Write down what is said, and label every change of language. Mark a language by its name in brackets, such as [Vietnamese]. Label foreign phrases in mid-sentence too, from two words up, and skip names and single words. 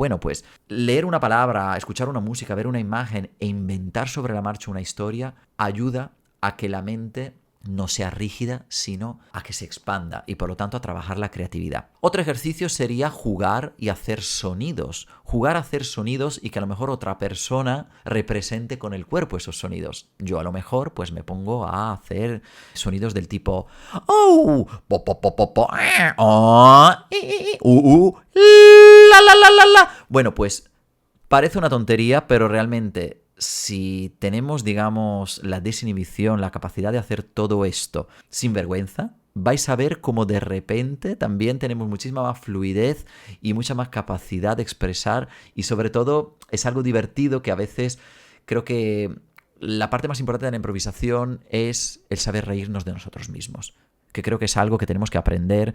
[Spanish] Bueno, pues leer una palabra, escuchar una música, ver una imagen e inventar sobre la marcha una historia ayuda a que la mente no sea rígida, sino a que se expanda y por lo tanto a trabajar la creatividad. Otro ejercicio sería jugar y hacer sonidos. Jugar a hacer sonidos y que a lo mejor otra persona represente con el cuerpo esos sonidos. Yo a lo mejor pues me pongo a hacer sonidos del tipo oh, po, po, po, po, po, oh, la. Bueno, pues parece una tontería, pero realmente si tenemos, digamos, la desinhibición, la capacidad de hacer todo esto sin vergüenza, vais a ver cómo de repente también tenemos muchísima más fluidez y mucha más capacidad de expresar y sobre todo es algo divertido que a veces creo que la parte más importante de la improvisación es el saber reírnos de nosotros mismos, que creo que es algo que tenemos que aprender.